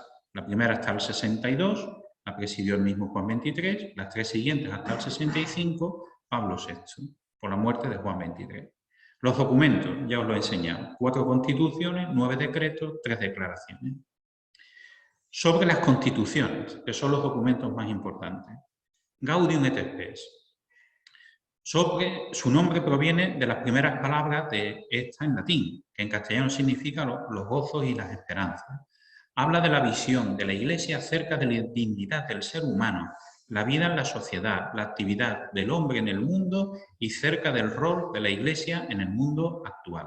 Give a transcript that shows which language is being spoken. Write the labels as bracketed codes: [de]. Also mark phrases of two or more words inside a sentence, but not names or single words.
[es] La primera hasta el 62, la presidió el mismo Juan XXIII, las 3 siguientes hasta el 65, Pablo VI, por la muerte de Juan XXIII. Los documentos, ya os lo he enseñado, 4 constituciones, 9 decretos, 3 declaraciones. Sobre las constituciones, que son los documentos más importantes. Gaudium et Spes. Su nombre proviene de las primeras palabras de esta en latín, que en castellano significa los gozos y las esperanzas. Habla de la visión de la Iglesia acerca de la dignidad del ser humano, la vida en la sociedad, la actividad del hombre en el mundo y cerca del rol de la Iglesia en el mundo actual.